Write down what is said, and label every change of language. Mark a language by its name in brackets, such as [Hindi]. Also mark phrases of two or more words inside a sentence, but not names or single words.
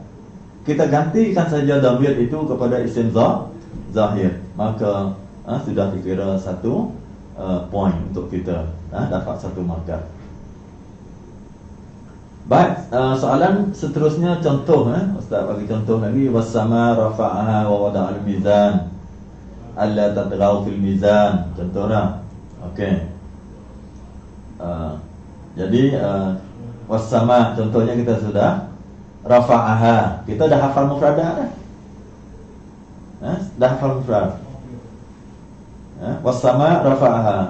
[Malay] Kita gantikan saja dhamir itu kepada [Arabic] اسم ظاهر, [Malay] maka sudah dikira satu point untuk kita, dapat satu markah. Baik, soalan seterusnya contoh, Ustaz bagi contoh lagi. [Arabic] والسماء رفعها ووضع الميزان ألا تطغوا في الميزان. [Malay] Contohnya. Okey. Jadi was-sama contohnya kita sudah rafa'aha. Kita dah hafal mufradat dah. Dah hafal mufrad. [Arabic] والسماء رفعها.